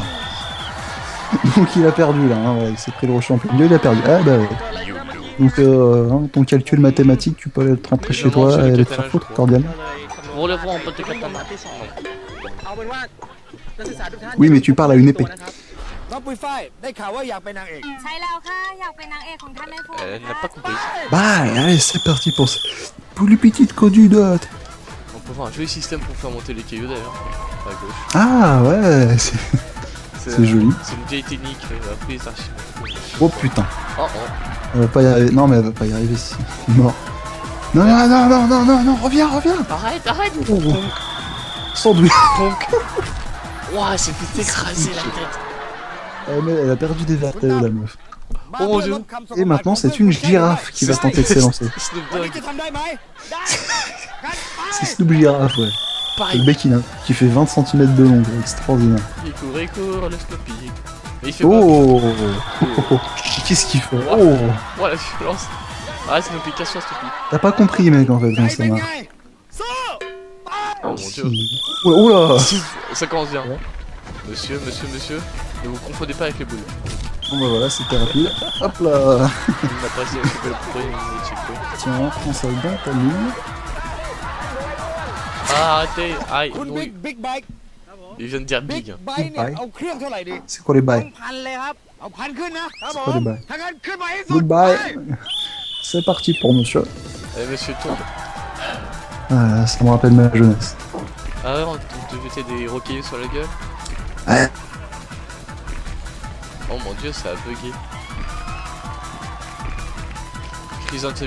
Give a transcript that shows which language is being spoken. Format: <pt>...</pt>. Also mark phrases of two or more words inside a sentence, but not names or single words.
<fr>Donc il a perdu là, hein, ouais, il s'est pris le rocher en plein milieu, il a perdu. Ah bah ouais. Donc ton calcul mathématique, tu peux aller te rentrer chez toi et aller te faire foutre, cordial. Relevons un peu de katana. Oui, mais tu parles à une épée.</fr> <th>น้องปุยฝ้ายได้ข่าวว่าอยากเป็นนางเอก ใช่แล้วค่ะ อยากเป็นนางเอกของท่านแม่ฟู</th> <fr>Elle n'a pas compris. Bah, allez, c'est parti pour les petites candidates. On peut voir un joli système pour faire monter les cailloux d'ailleurs. À gauche. Ah ouais, c'est joli. C'est une vieille technique apprise archimède. Oh putain. Oh. Elle va pas y arriver. Non, mais elle va pas y arriver si. Mort. Non, reviens. Arrête. Oh. Sandwich. Ponk. Ouah, elle s'est fait écraser la tête. Elle a perdu des vertèbres, la meuf. Oh mon dieu. Et maintenant, c'est une girafe qui va tenter de s'élancer. Snoop</fr> <th>วันนี้</th> <fr>Dogg.</fr> <th>จะทำได้ไหมได้งั้นไป</th> <fr>C'est Snoop Girafe, ouais. Le Pareil. bec qui fait 20 cm de long, extraordinaire. Il court, le Snoopy. Mais il fait Oh, qu'est-ce qu'il fait? Oh, pas. Oh la violence. Arrête Snoopy, casse-toi Snoopy. t'as pas compris, mec, en fait,</fr> <th>ไหน</th> <fr>quand ça</fr> <th>เป็น</th> <fr>marche.</fr> <th>ไงสู้</th> <fr>Oh mon dieu. Oula. Ça commence bien. Monsieur. Ne vous confondez pas avec les boules. Bon bah voilà, c'était rapide. Hop là. On a passé un peu le checkpoint. Tiens, prends ça dans ta ligne. Ah, arrêtez. Aïe,</fr> <th>คุณ</th> <fr>non,</fr> <th>บิ๊กบิ๊กไบค์</th> <fr>il vient de dire</fr> <th>บิ๊ก</th> <fr>big.</fr> <th>ไบค์เนี่ยเอาเครื่องเท่าไหร่ดี</th> <fr>C'est quoi les</fr> <th>ต้อ</th> <fr>bails?</fr> <th>งพันเลยครับเอาพันขึ้นนะครับผ</th> <fr>C'est quoi</fr> <th>ม</th> <fr>les bails?</fr> <th>ถ้างั้นขึ้นมาให้สุด</th> <fr>Goodbye.</fr> <th>ไป</th> <fr>C'est parti pour monsieur. Allez, monsieur tombe. Ah, ça me rappelle ma jeunesse. Ah ouais, on te jetait des roquets sur la gueule. Ouais. Oh mon dieu, ça a bugué. Chrysanthème.</fr>